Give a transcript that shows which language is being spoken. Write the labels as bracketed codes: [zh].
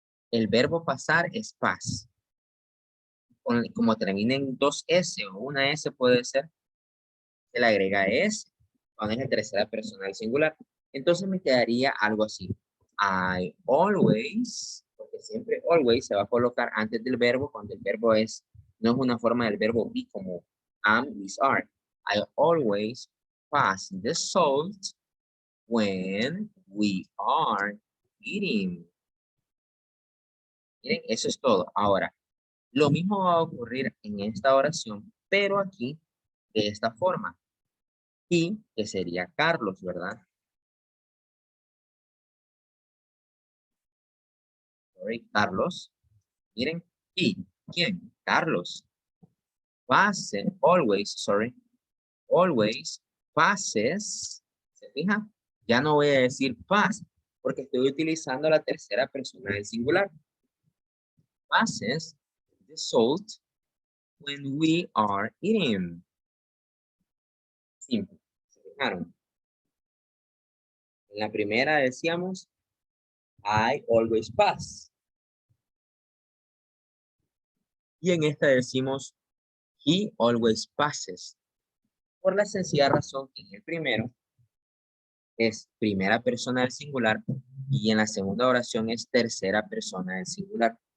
[es] El verbo pasar es pas. Como termina en dos S o una S puede ser, se le agrega S cuando es en tercera persona del singular. Entonces me quedaría algo así. [en] I always, [es] porque siempre always se va a colocar antes del verbo cuando el verbo es, no es una forma del verbo be como am, is, are. [en] I always pass the salt when we are eating. [es] Miren, eso es todo. Ahora, lo mismo va a ocurrir en esta oración, pero aquí de esta forma. Y que sería Carlos, ¿verdad? Sorry, Carlos. Miren, y ¿quién? Carlos. [en] Pase, always, sorry. Always passes. [es] ¿Se fija? Ya no voy a decir pass, porque estoy utilizando la tercera persona del singular. [en] Passes the salt when we are eating. [es] Simple. ¿Se fijaron? En la primera decíamos, [en] I always pass. [es] Y en esta decimos, [en] he always passes. [es] Por la sencilla razón que en el primero es primera persona del singular y en la segunda oración es tercera persona del singular.